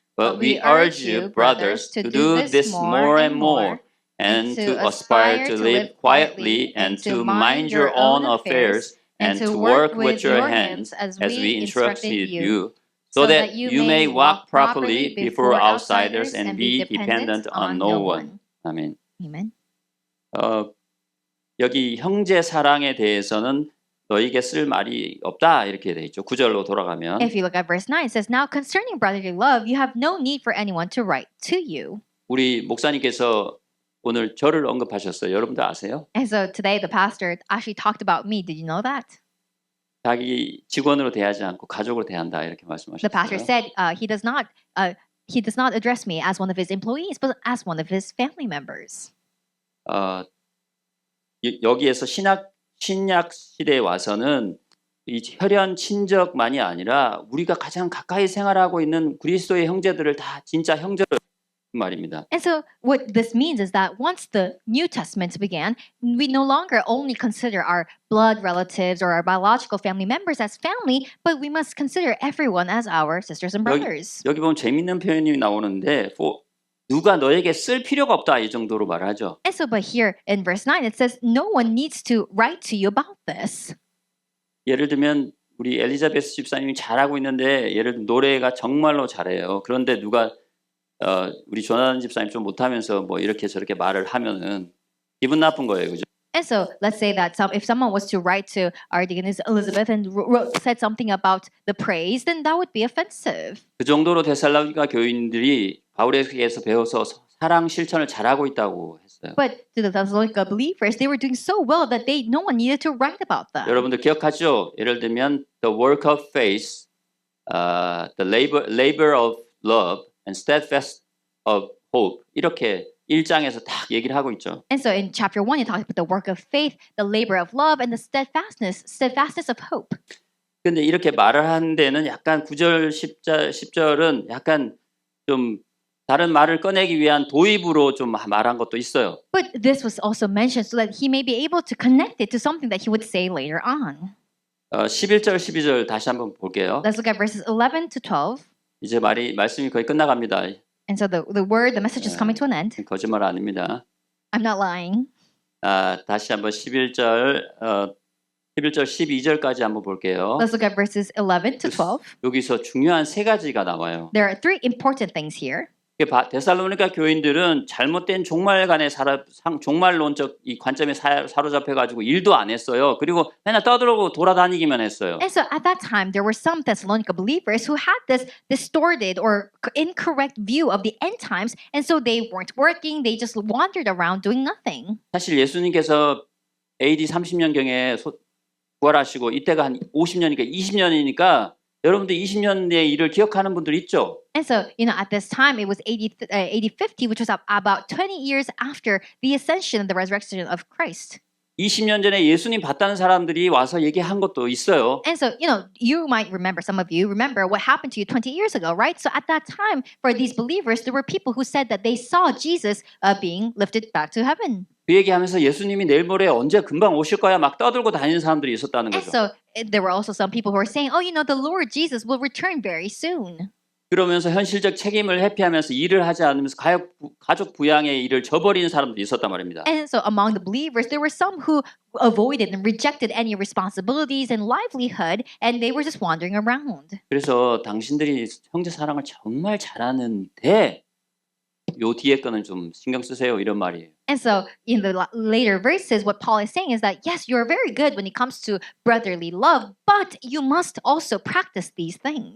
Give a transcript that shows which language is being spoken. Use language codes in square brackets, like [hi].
[en] But we urge you, brothers, to do this more and more, and to aspire to live quietly, and to mind your own affairs, and to work with your hands as we instructed you, so that you may walk properly before outsiders and be dependent on no one. [ko] 아멘. [en] Amen. [ko] 여기 형제 사랑에 대해서는 너에게 쓸 말이 없다 이렇게 돼 있죠. 9절로 돌아가면 [en] If you look at verse 9, it says, Now concerning brotherly love, you have no need for anyone to write to you. [ko] 우리 목사님께서 오늘 저를 언급하셨어요. 여러분들 아세요? [en] And so today the pastor actually talked about me. Did you know that? [ko] 자기 직원으로 대하지 않고 가족으로 대한다 이렇게 [en] The pastor said he does not address me as one of his employees, but as one of his family members. [ko] 여기에서 신약 시대에 와서는 이 혈연 친족만이 아니라 우리가 가장 가까이 생활하고 있는 그리스도의 형제들을 다 진짜 형제로 말입니다. [en] And so what this means is that once the New Testament began, we no longer only consider our blood relatives or our biological family members as family, but we must consider everyone as our sisters and brothers. [ko] 여기 보면 재밌는 표현이 나오는데 누가 너에게 쓸 필요가 없다 이 정도로 말하죠. [en] And so but here in verse 9 it says no one needs to write to you about this. [ko] 예를 들면 우리 엘리자베스 집사님이 잘하고 있는데 예를 들면 노래가 정말로 잘해요. 그런데 누가 우리 조나단 집사님 좀 못하면서 뭐 이렇게 저렇게 말을 하면은 기분 나쁜 거예요, 그죠? [en] And so let's say that if someone was to write to our deaconess Elizabeth and said something about the praise, then that would be offensive. [ko] 그 정도로 데살로니가 교인들이 바울에게서 배워서 사랑 실천을 잘하고 있다고 했어요. [en] But to the Thessalonica believers, they were doing so well that no one needed to write about them. [ko] 여러분들 기억하죠? 예를 들면 [en] the work of faith, the labor of love, and steadfast of hope [ko] 이렇게 1장에서 딱 얘기를 하고 있죠. [en] And so in chapter 1, you talk about the work of faith, the labor of love, and the steadfastness of hope. [ko] 근데 이렇게 말을 하는 데는 약간 9절, 10절은 약간 좀 다른 말을 꺼내기 위한 도입으로 좀 말한 것도 있어요. [en] But this was also mentioned so that he may be able to connect it to something that he would say later on. [ko] 11절, 12절 다시 한번 볼게요. [en] Let's look at verses 11 to 12. [ko] 이제 말씀이 거의 끝나갑니다. [en] And so the message is coming to an end. [ko] 거짓말 아닙니다. [en] I'm not lying. [ko] 다시 한번 11절, 12절까지 한번 볼게요. [en] Let's look at verses 11 to 12. [ko] 여기서 중요한 세 가지가 나와요. [en] There are three important things here. [ko] 데살로니가 교인들은 잘못된 종말간의 종말론적 이 관점에 사로잡혀가지고 일도 안 했어요. 그리고 맨날 떠들고 돌아다니기만 했어요. [en] And so at that time, there were some Thessalonica believers who had this distorted or incorrect view of the end times, and so they weren't working. They just wandered around doing nothing. [ko] 사실 예수님께서 AD 30년경에 부활하시고 이때가 한 50년이니까 20년이니까 여러분들 20년의 일을 기억하는 분들 있죠? [en] And so, at this time, it was AD 50, which was about 20 years after the ascension and the resurrection of Christ. [ko] 20년 전에 예수님 봤다는 사람들이 와서 얘기한 것도 있어요. [en] And so, you might remember, some of you remember what happened to you 20 years ago, right? So at that time, for these believers, there were people who said that they saw Jesus being lifted back to heaven. [ko] 그 얘기하면서 예수님이 내일 모레 언제 금방 오실 거야 막 떠들고 다니는 사람들이 있었다는 [en] And [ko] 거죠. [en] so there were also some people who were saying, the Lord Jesus will return very soon. [ko] 그러면서 현실적 책임을 회피하면서 일을 하지 않으면서 가족 부양의 일을 저버리는 사람들이 있었단 말입니다. [en] And so among the believers, there were some who avoided and rejected any responsibilities and livelihood, and they were just wandering around. [ko] 그래서 당신들이 형제 사랑을 정말 잘하는데 요 뒤에 거는 좀 신경 쓰세요 이런 말이에요. [en] And so in the later verses, what Paul is saying is that, yes, you're very good when it comes to brotherly love, but you must also practice these things.